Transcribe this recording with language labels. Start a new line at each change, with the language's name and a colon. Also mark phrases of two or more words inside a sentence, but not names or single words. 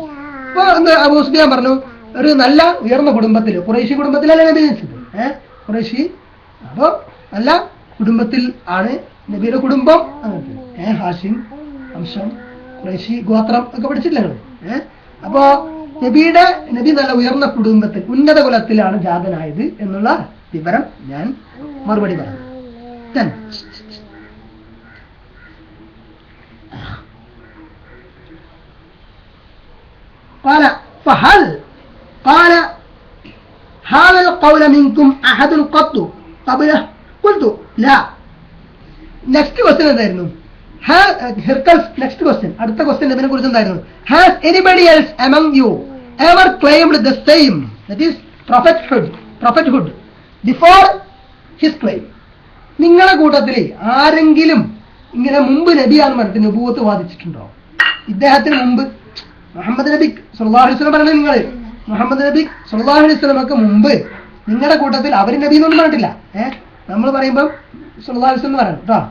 Malayalam: അപ്പൊ അബൂ സുഫിയാൻ പറഞ്ഞു, ഒരു നല്ല ഉയർന്ന കുടുംബത്തില്, ഖുറൈശി കുടുംബത്തിലല്ലേ നബി ജനിച്ചത്, ഖുറൈശി, അപ്പൊ നല്ല കുടുംബത്തിൽ ആണ് നബിയുടെ കുടുംബം. അങ്ങനത്തെ ഹാഷിം വംശം, ഖുറൈശി ഗോത്രം ഒക്കെ പഠിച്ചില്ല നിങ്ങൾ. അപ്പോ നബി നല്ല ഉയർന്ന കുടുംബത്തിൽ, ഉന്നത കുലത്തിലാണ് ജാതനായത് എന്നുള്ള വിവരം ഞാൻ മറുപടി പറഞ്ഞു.
Arabic: قال هذا القول منكم أحد قط قبله قلت لا.
English: next question
Malayalam: എന്തായിരുന്നു,
English: next question,
Malayalam: അടുത്ത ക്വസ്റ്റ്യൻ നബിനെ കുറിച്ച് എന്തായിരുന്നു,
English: Has anybody else among you ever claimed the same, that is prophethood before his claim.
Malayalam: നിങ്ങളുടെ കൂട്ടത്തിൽ ആരെങ്കിലും ഇങ്ങനെ മുമ്പ് നബിയാന്ന് പറഞ്ഞിട്ട് നബുവത്ത് വാദിച്ചിട്ടുണ്ടോ? ഇദ്ദേഹത്തിന് മുമ്പ് മുഹമ്മദ് നബി
Arabic: صلى الله عليه وسلم
Malayalam: പറഞ്ഞ നിങ്ങൾ മുഹമ്മദ് നബി
Arabic: صلى الله عليه وسلم
Malayalam: മുമ്പ് നിങ്ങളുടെ കൂട്ടത്തിൽ അവർ നബി എന്നൊന്നും പറഞ്ഞിട്ടില്ല. നമ്മൾ പറയുമ്പോൾ
Arabic: صلى الله عليه وسلم
Malayalam: പറയണം കേട്ടോ.